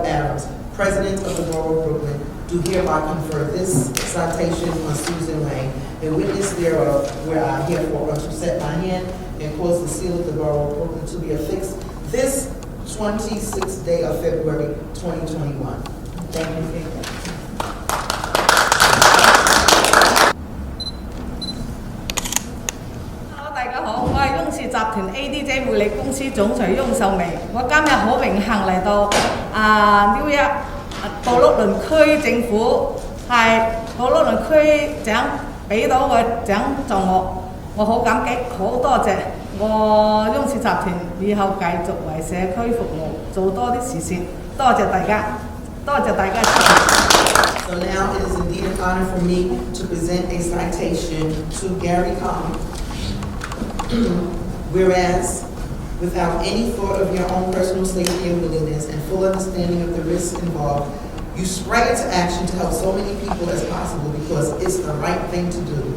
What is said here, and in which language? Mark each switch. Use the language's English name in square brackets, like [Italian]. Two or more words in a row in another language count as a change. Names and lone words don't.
[English] Adams, President of the Borough of Brooklyn, do hereby confer this citation on Susan Wayne, a witness thereof, where I herefore to set my hand and cause the seal of the Borough of Brooklyn to be affixed this 26th day of February 2021. Thank you. Hello， [Cantonese] 大家好，我係雍氏集團 ADJ 匯利公司總裁翁秀薇。我今日好榮幸嚟到紐約布魯倫區政府，係布魯倫區長俾到個獎狀我好感激，好多謝我雍氏集團以後繼續為社區服務，做多啲慈善。多謝大家，多謝大家。 [English] So now it is indeed an honor for me to present a citation to Gary Kahn. Whereas, without any thought of your own personal safety and willingness and full understanding of the risks involved, you sprang into action to help so many people as possible because it's the right thing to do.